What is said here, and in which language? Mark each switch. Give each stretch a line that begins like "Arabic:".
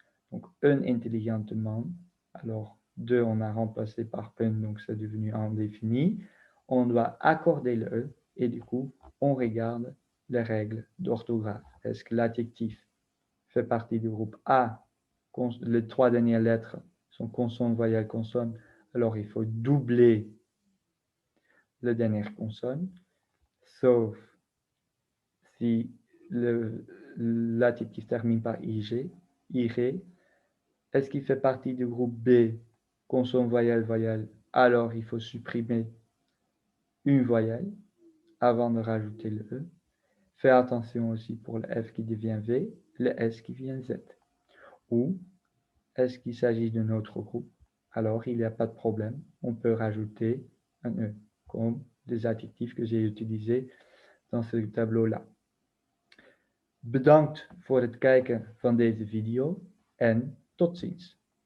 French: Donc,
Dutch: een intelligente man.
French: Alors, deux, on a remplacé par un, donc c'est devenu indéfini. On doit accorder le E, et du coup, on regarde les règles d'orthographe. Est-ce que l'adjectif fait partie du groupe A? Les trois dernières lettres sont consonne, voyelle, consonne. Alors, il faut doubler la dernière consonne, sauf si l'adjectif termine par IG, IG. Est-ce qu'il fait partie du groupe B, consonne, voyelle, voyelle? Alors, il faut supprimer une voyelle avant de rajouter le E. Fais attention aussi pour le F qui devient V, le S qui devient Z. Ou est-ce qu'il s'agit d'un autre groupe? Alors, il n'y a pas de problème. On peut rajouter un E, comme des adjectifs que j'ai utilisés dans ce tableau-là.
Dutch: Bedankt voor het kijken van deze video en tot ziens.